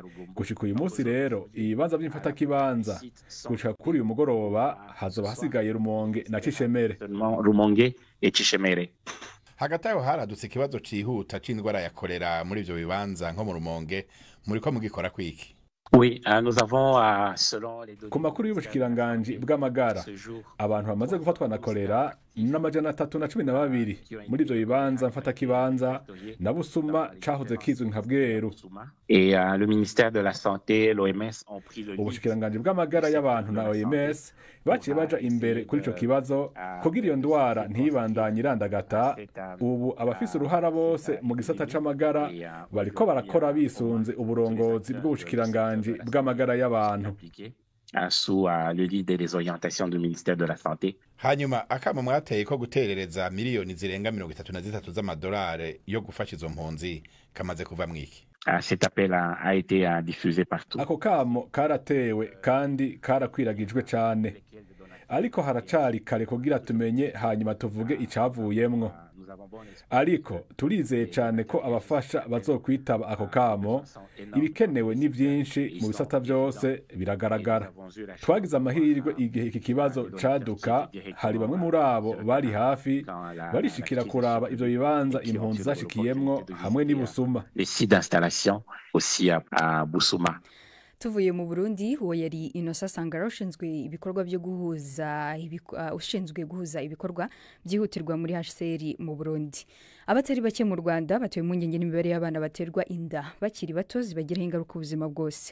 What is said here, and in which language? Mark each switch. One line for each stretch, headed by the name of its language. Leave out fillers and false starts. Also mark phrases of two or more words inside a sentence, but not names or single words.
Rundi: Gushika uyu munsi rero ibibanza by'imfata kibanza gushika kuri uyu mugoroba hazoba hasigaye Rumonge na Cishemere.
French: Rumonge et Cishemere.
Rundi: Hagati aho haradutse ikibazo cihuta c'indwara ya kolera muri ivyo bibanza nko mu Rumonge, muri ko mugikora kwiki?
French: Oui, nous avons selon les données.
Rundi: Ku makuru y'ubushikiranganje bw'amagara, abantu bamaze gufatwa na kolera n'amajana 312 muri ivyo bibanza mfata kibanza na Busuma cahoze kizwe nka Bweru.
French: Et le ministère de la santé, l'OMS ont pris le
Rundi: ubushikiranganje bw'amagara y'abantu na OMS baciye baja imbere kuri ico kibazo kugira iyo ndwara ntibandanye irandagata. Ubu abafise uruhara bose mu gisata c'amagara bariko barakora bisunze uburongozi bw'ubushikiranganje bw'amagara y'abantu
French: sous le lead des orientations du ministère de la santé.
Rundi: Hanyuma akama mwateye ko guterereza miliyoni zirenga 33 z'amadolari yo gufasha izo mpunzi kamaze kuva mwiki?
French: Cet appel a été diffusé partout.
Rundi: Ako kamo karatewe kandi karakwiragijwe cyane, ariko haracari kare kugira tumenye hanyuma tuvuge icavuyemwo. Ariko turizeye cyane ko abafasha bazokwitaba ako kamo. Ibikenewe ni byinshi mu bisata byose biragaragara. Twagize amahirwe igihe iki kibazo caduka, hari bamwe muri abo bari hafi barishikira kuraba ivyo bibanza impunzi zashikiyemwo hamwe n'Ibusuma.
French: Les sites d'installation aussi à Busuma.
Rundi: Tuvuye mu Burundi, uwo yari Innocent Sangara ushinzwe ibikorwa byo guhuza ibikorwa byihutirwa muri HCR mu Burundi.
Kinyarwanda: Abatari bake mu Rwanda batuye mu ngenge n'imibare y'abana baterwa inda bakiri bato zibagiraho ingaruka ubuzima bwose.